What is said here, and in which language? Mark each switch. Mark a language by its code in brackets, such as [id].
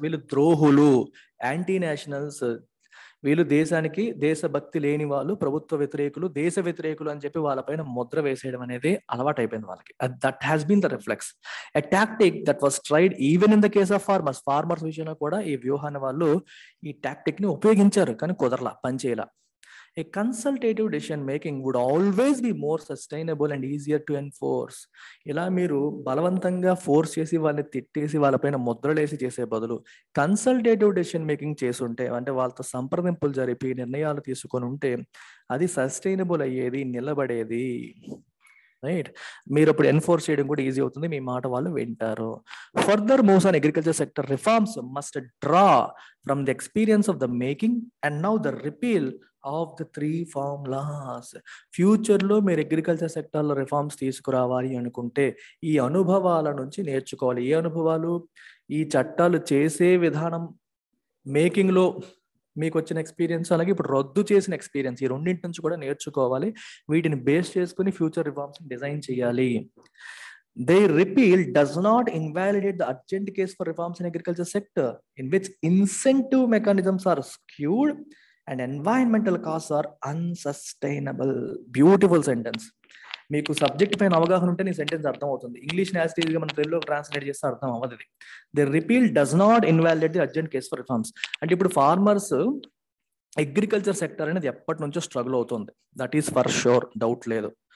[te] వీళ్ళు ద్రోహులు, anti nationals, వీళ్ళు దేశానికి దేశభక్తి లేని వాళ్ళు, ప్రభుత్వ వ్యతిరేకులు, దేశ వ్యతిరేకులు అని చెప్పి వాళ్ళపైన ముద్ర వేసేయడం అనేది అలవాటు అయిపోయింది వాళ్ళకి. [en] that has been the reflex, a tactic that was tried even in the case of farmers [te] విషయంలో కూడా ఈ వ్యూహాన్ని వాళ్ళు ఈ టాక్టిక్ ని ఉపయోగించారు, కానీ కుదరలా, పనిచేయలా. [en] A consultative decision making would always be more sustainable and easier to enforce. [te] ఇలా మీరు బలవంతంగా ఫోర్స్ చేసి వాళ్ళని తిట్టేసి వాళ్ళపైన ముద్రలేసి చేసే బదులు కన్సల్టేటివ్ డెసిషన్ మేకింగ్ చేసుంటే, అంటే వాళ్ళతో సంప్రదింపులు జరిపి నిర్ణయాలు తీసుకొని ఉంటే అది సస్టైనబుల్ అయ్యేది, నిలబడేది. రైట్, మీరు అప్పుడు ఎన్ఫోర్స్ చేయడం కూడా ఈజీ అవుతుంది, మీ మాట వాళ్ళు వింటారు. [en] Further moves on agriculture sector reforms must draw from the experience of the making and now the repeal of the 3 farm laws. [te] Future లో మీరు అగ్రికల్చర్ సెక్టర్ లో రిఫార్మ్స్ తీసుకురావాలి అనుకుంటే ఈ అనుభవాల నుంచి నేర్చుకోవాలి. ఏ అనుభవాలు? ఈ చట్టాలు చేసే విధానం, మేకింగ్ లో మీకు వచ్చిన ఎక్స్పీరియన్స్, అలాగే ఇప్పుడు రద్దు చేసిన ఎక్స్పీరియన్స్, ఈ రెండింటి నుంచి కూడా నేర్చుకోవాలి. వీటిని బేస్ చేసుకుని ఫ్యూచర్ రిఫార్మ్స్ డిజైన్ చేయాలి. [en] They repeal does not invalidate the urgent case for reforms in agriculture sector in which incentive mechanisms are skewed and environmental costs are unsustainable. Beautiful sentence. [te] మీకు subject పైన అవగాహన ఉంటే నీ sentence అర్థం అవుతుంది. English గా మనం తెలుగులో ట్రాన్స్లేట్ చేస్తే అర్థం అవ్వదు. [en] The repeal does not invalidate the urgent case for reforms. [te] అంటే ఇప్పుడు ఫార్మర్స్ అగ్రికల్చర్ సెక్టర్ అనేది ఎప్పటి నుంచో స్ట్రగుల్ అవుతుంది, [en] that is for sure, [te] doubt లేదు.